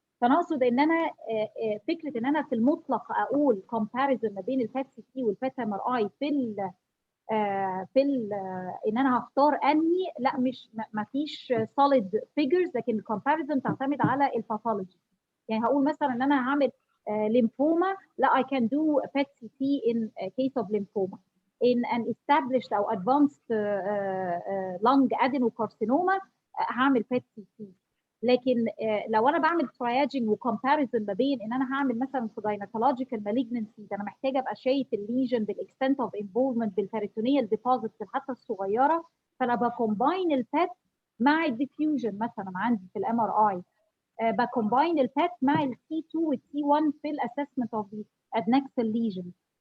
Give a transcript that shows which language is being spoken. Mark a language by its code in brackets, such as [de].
[ar] فانا اقصد ان انا فكره ان انا في المطلق اقول كومباريزون ما بين البات سي تي والبات ام ار اي ان انا هختار انهي، لا مش ما فيش [en] solid figures، [ar] لكن الكومباريزون تعتمد على الباثولوجي. يعني هقول مثلا ان انا هعمل ليمفوما، لا [en] I can do PET CT in case of lymphoma. In an established [ar] او [en] advanced lung adenocarcinoma [ar] هعمل [en] PET CT. [ar] لكن لو انا بعمل triaging وكومباريزون ما بين ان انا هعمل مثلا في gynecological malignancy، انا محتاجه ابقى شايف الليجن بالاكستنت اوف انفولفمنت بالبريتونيال ديبوزيتس حتى الصغيره، فانا بكومباين البات مع الديفيوجن مثلا عندي في الام ار اي، بكومباين البات مع التي 2 والتي 1 في الاسسمنت اوف ذا ادنكسال ليجن.